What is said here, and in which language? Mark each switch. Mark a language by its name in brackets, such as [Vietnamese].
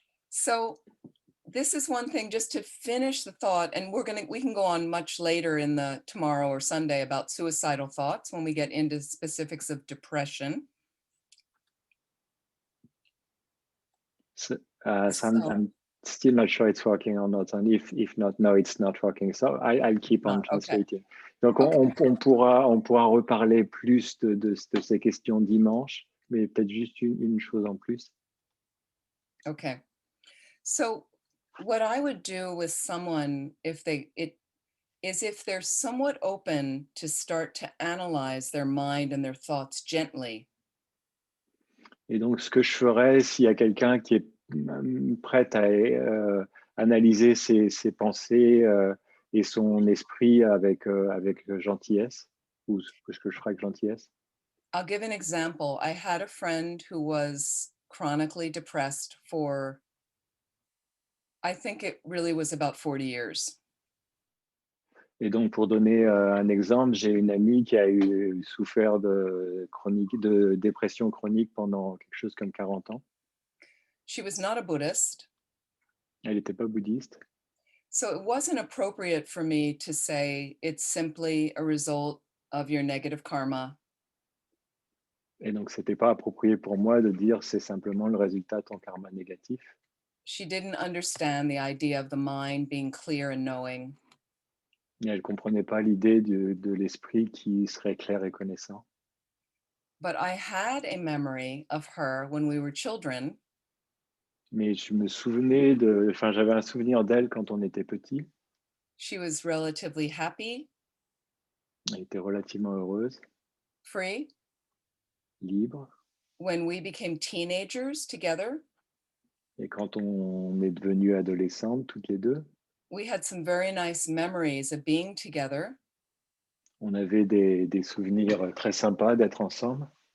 [English] So this is one thing, just to finish the thought, and we can go on much later in the tomorrow or Sunday about suicidal thoughts when we get into specifics of depression. So, So- I'm still not sure it's working or not. And if not, no, it's not working. So I'll keep on okay. translating. [French] Donc, on pourra reparler plus de ces questions dimanche, mais peut-être juste une chose en plus. [English] Okay. So what I would do with someone if they're somewhat open to start to analyze their mind and their thoughts gently. [French] Et donc, ce que je ferais, s'il y a quelqu'un qui est prêt à analyser ses pensées et son esprit avec gentillesse, ou ce que je ferais avec gentillesse. [English] I'll give an example. I had a friend who was chronically depressed for, I think it really was about 40 years. [French] Et donc, pour donner un exemple, j'ai une amie qui a souffert de dépression chronique pendant quelque chose comme 40 ans. [English] She was not a Buddhist. [French] Elle n'était pas bouddhiste. [English] So it wasn't appropriate for me to say it's simply a result of your negative karma. [French] Et donc, c'était pas approprié pour moi de dire c'est simplement le résultat de ton karma négatif. [English] She didn't understand the idea of the mind being clear and knowing. [French] Et elle comprenait pas l'idée de l'esprit qui serait clair et connaissant. [English] But I had a memory of her when we were children. [French] Mais je me souvenais j'avais un souvenir d'elle quand on était petit. [English] She was relatively happy, [French] Elle était relativement heureuse, [English] free. [French] libre. [English] When we became teenagers together, [French] Et quand on est devenus adolescentes, toutes les deux, [English] we had some very nice memories of being together [French] on avait des souvenirs très sympas d'être ensemble.